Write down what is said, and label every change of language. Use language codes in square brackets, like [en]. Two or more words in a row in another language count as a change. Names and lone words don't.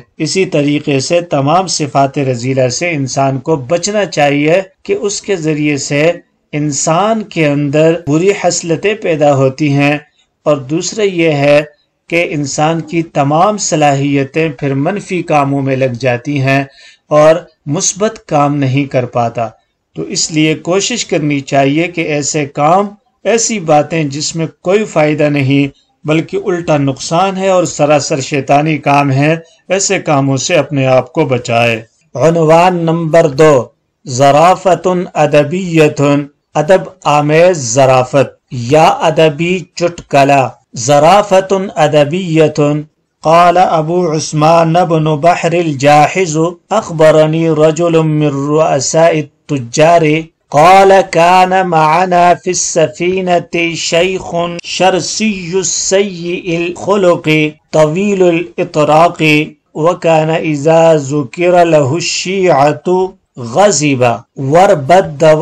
[ur] اسی طریقے سے تمام صفات رذیلہ سے انسان کو بچنا چاہیے کہ اس کے ذریعے سے انسان کے اندر بری خصلتیں پیدا ہوتی ہیں، اور دوسرا یہ ہے کہ انسان کی تمام صلاحیتیں پھر منفی کاموں میں لگ جاتی ہیں اور مثبت کام نہیں کر پاتا۔ تو اس لیے کوشش کرنی چاہیے کہ ایسے کام، ایسی باتیں جس میں کوئی فائدہ نہیں بلکہ الٹا نقصان ہے اور سراسر شیطانی کام ہے، ایسے کاموں سے اپنے آپ کو بچائے۔ عنوان نمبر 2، ظرافت ادبیت، ادب آمیز ظرافت یا ادبی چٹکلا۔ [ar] ظرافت ادبیت، قال ابو عثمان بن بحر الجاحظ اخبرني رجل من رؤساء التجار قال كان معنا في السفينة شيخ شرسي السيء الخلق طويل الإطراق وكان إذا ذكر له الشيعة غضب واربد